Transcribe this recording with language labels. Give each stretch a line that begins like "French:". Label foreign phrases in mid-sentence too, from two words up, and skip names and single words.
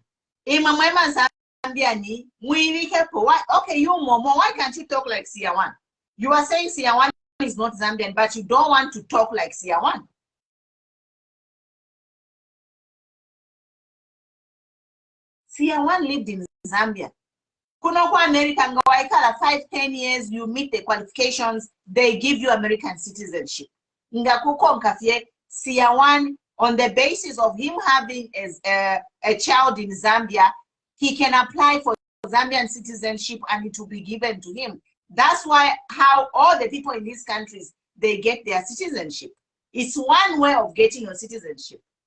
English: Zambiani, okay, you Momo, why can't you talk like Siawan? You are saying Siawan is not Zambian, but you don't want to talk like Siawan. Siawan lived in Zambia.
Bemba: Kuno kwa America,
English: 5-10 years, you meet the qualifications, they give you American citizenship.
Bemba: Ngakuko nkafye, Siawan,
English: on the basis of him having a child in Zambia, he can apply for Zambian citizenship and it will be given to him. That's why how all the people in these countries, they get their citizenship. It's one way of getting your citizenship.